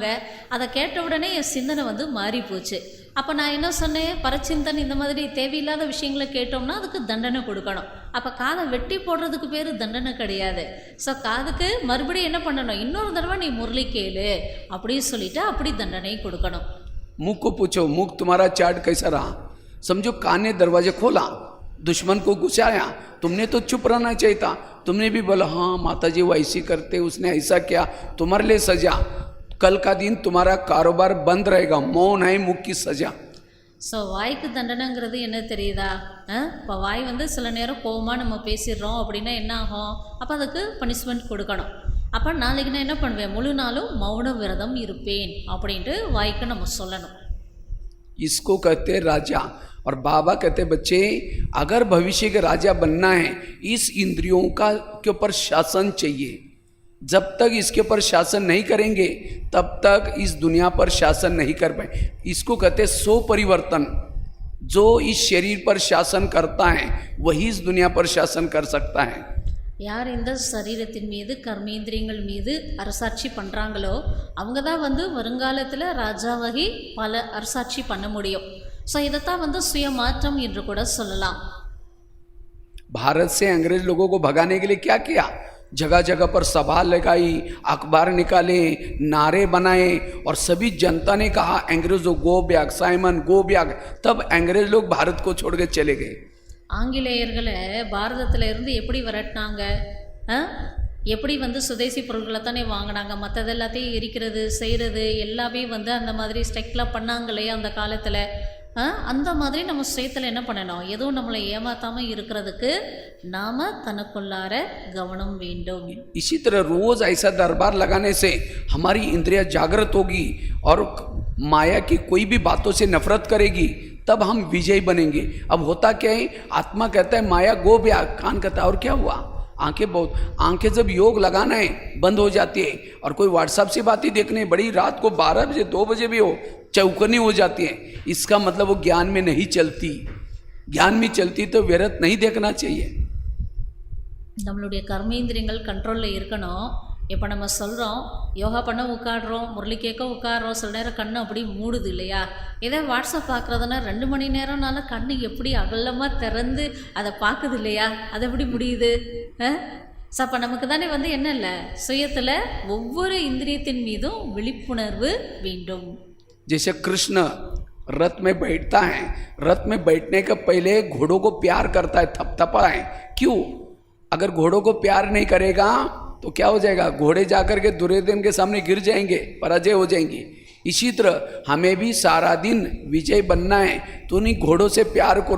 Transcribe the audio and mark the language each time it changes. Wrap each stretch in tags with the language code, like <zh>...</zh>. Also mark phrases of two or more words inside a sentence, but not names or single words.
<ta>அதை கேட்ட உடனே என் சிந்தனை வந்து மாறி போச்சு. அப்போ நான் என்ன சொன்னேன், பரச்சிந்தன் இந்த மாதிரி தேவையில்லாத விஷயங்களை கேட்டோம்னா அதுக்கு தண்டனை கொடுக்கணும். அப்போ காதை வெட்டி போடுறதுக்கு பேர் தண்டனை கிடையாது. ஸோ காதுக்கு மறுபடியும் என்ன பண்ணணும், இன்னொரு தடவை நீ முரளி கேளு அப்படின்னு சொல்லிட்டு அப்படி தண்டனை கொடுக்கணும்.</ta> <hi>मुख को पूछो, मुख तुम्हारा चाट कैसा रहा। समझो कान ने दरवाजे खोला, दुश्मन को घुसाया, तुमने तो चुप रहना चाहिए था। तुमने भी बोला हाँ माता जी वो ऐसी करते, उसने ऐसा किया, तुम्हारे लिए सजा। कल का दिन तुम्हारा कारोबार बंद रहेगा, मौन है मुख की सजा।</hi> <ta>ஸோ வாய்க்கு தண்டனைங்கிறது என்ன தெரியுதா? இப்போ வாய் வந்து சில நேரம் கோவமாக நம்ம பேசிடுறோம் அப்படின்னா என்ன ஆகும், அப்போ அதுக்கு பனிஷ்மெண்ட் கொடுக்கணும். அப்போ நாளைக்கு நான் என்ன பண்ணுவேன், முழு நாளும் மௌன விரதம் இருப்பேன் அப்படின்ட்டு வாய்க்கு நம்ம சொல்லணும்.</ta> <hi>इसको कहते राजा। और बाबा कहते बच्चे अगर भविष्य के राजा बनना है इस इंद्रियों का के ऊपर शासन चाहिए। जब तक इसके ऊपर शासन नहीं करेंगे तब तक इस दुनिया पर शासन नहीं कर पाए। इसको कहते सो परिवर्तन। जो इस शरीर पर शासन करता है वही इस दुनिया पर शासन कर सकता है।</hi> <ta>யார் இந்த சரீரத்தின் மீது கர்மேந்திரியங்கள் மீது அரசாட்சி பண்ணுறாங்களோ அவங்க தான் வந்து வருங்காலத்தில் ராஜாவாகி பல அரசாட்சி பண்ண முடியும். ஸோ இதைத்தான் வந்து சுயமாற்றம் என்று கூட சொல்லலாம்.</ta> <hi>भारत से अंग्रेज लोगों को भगाने के लिए क्या किया, जगह जगह पर सभा लगाई, अखबार निकाले, नारे बनाए और सभी जनता ने कहा अंग्रेजों</hi> <en>go back,</en> <hi>साइमन</hi> <en>go back.</en> <hi>तब अंग्रेज लोग भारत को छोड़ के चले गए।</hi> <ta>ஆங்கிலேயர்களை பாரதத்தில் இருந்து எப்படி விரட்டினாங்க, எப்படி வந்து சுதேசி பொருட்களை தானே வாங்கினாங்க, மற்றது எல்லாத்தையும் எரிக்கிறது செய்கிறது எல்லாமே வந்து அந்த மாதிரி ஸ்ட்ரைக்லாம் பண்ணாங்க இல்லையா அந்த காலத்தில். அந்த மாதிரி நம்ம சுயத்தில் என்ன பண்ணணும், எதுவும் நம்மளை ஏமாத்தாமல் இருக்கிறதுக்கு நாம் தனக்குள்ளார கவனம் வேண்டும்.</ta> <hi>इसी तरह रोज ऐसा दरबार लगाने से हमारी इंद्रियां जागृत होगी और माया की कोई भी बातों से नफरत करेगी, तब हम विजयी बनेंगे। अब होता क्या है, आत्मा कहता है माया गो ब्या, कान कहता है और क्या हुआ, आंखें जब योग लगाना है बंद हो जाती है। और कोई व्हाट्सएप से बातें देखने बड़ी रात को 12 बजे 2 बजे भी हो चौकनी हो जाती है, इसका मतलब वो ज्ञान में नहीं चलती। ज्ञान में चलती तो व्यर्थ नहीं देखना चाहिए।</hi> <ta>நம்மளுடைய கர்மேந்திரியங்கள் கண்ட்ரோலில் இருக்கணும். இப்போ நம்ம சொல்கிறோம் யோகா பண்ண உட்காடுறோம், முரளி கேட்க உட்காடுறோம், சில நேரம் கண்ணு அப்படி மூடுது இல்லையா. இதே வாட்ஸ்அப் பார்க்குறதுனா 2 மணி நேரம்னால கண்ணு எப்படி அகலமாக திறந்து அதை பார்க்குது இல்லையா, அது எப்படி முடியுது. ஸோ அப்போ நமக்கு தானே வந்து என்ன இல்லை, சுயத்தில் ஒவ்வொரு இந்திரியத்தின் மீதும் விழிப்புணர்வு வேண்டும்.</ta> <hi>जैसे कृष्ण रथ में बैठता है, रथ में बैठने के पहले घोड़ों को प्यार करता है, थपथपा है। क्यों? अगर घोड़ों को प्यार नहीं करेगा तो क्या हो जाएगा, घोड़े जाकर के दुर्योधन के सामने गिर जाएंगे, पराजय हो जाएंगी। इसी तरह हमें भी सारा दिन विजय बनना है तो नहीं घोड़ों से प्यार करो।</hi>